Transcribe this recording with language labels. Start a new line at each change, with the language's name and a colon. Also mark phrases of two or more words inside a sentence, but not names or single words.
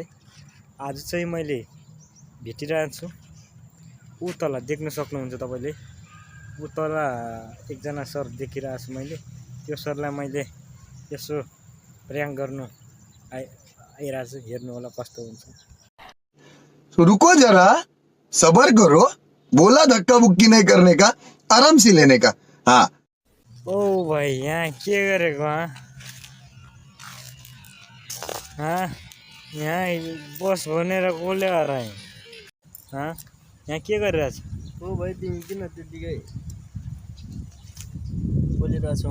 Nepali: आज चाहिँ मैले भेटिरहेको छु ऊ तल देख्न सक्नुहुन्छ तपाईले। ऊ तल एकजना सर देखिरहेको छु मैले। त्यो सरलाई मैले यसो प्रयाङ्क गर्नु आइरहेको छु। हेर्नु होला कस्तो हुन्छ।
Hindi: रुको जरा सबर करो, बोला धक्का बुक्की नहीं करने का, आराम से लेने का। हाँ
Nepali: ओ भाइ यहाँ के गरेको यहाँ बस भनेर कसले हराए यहाँ के गरिरहेछ? ओ भाइ तिमी किन त्यतिकै बोलिरहेछौ?